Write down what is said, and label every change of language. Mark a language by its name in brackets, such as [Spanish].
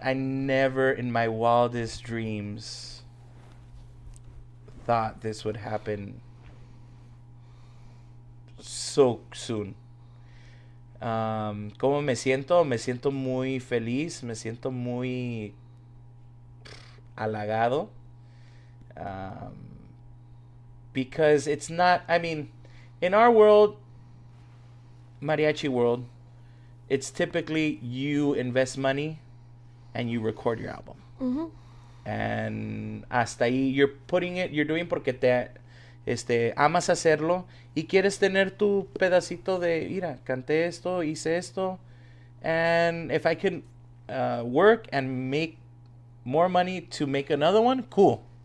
[English] I never in my wildest dreams thought this would happen so soon. [Spanish] ¿Cómo me siento? Me siento muy feliz, me siento muy halagado. [English] Because it's not, I mean, in our world, mariachi world, it's typically you invest money and you record your album. [Spanish] And hasta ahí [English] you're doing [Spanish] porque te amas hacerlo y quieres tener tu pedacito de, mira, canté esto, hice esto, [English] and if I can work and make more money to make another one, cool.